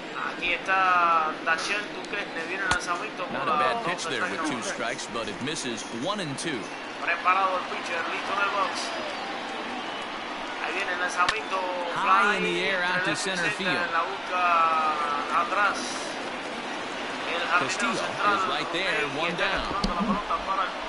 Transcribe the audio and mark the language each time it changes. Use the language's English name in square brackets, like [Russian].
[Spanish] Aquí está Dachel Duquesne, viene el lanzamiento. [English] Not a bad pitch there with 2 strikes, but it misses 1 and 2. [Spanish] Preparado el pitcher, listo en el box. Ahí viene el lanzamiento. [English] High in the air out to center field. [Spanish] La busca atrás. [English] Castillo is right there, 1 down.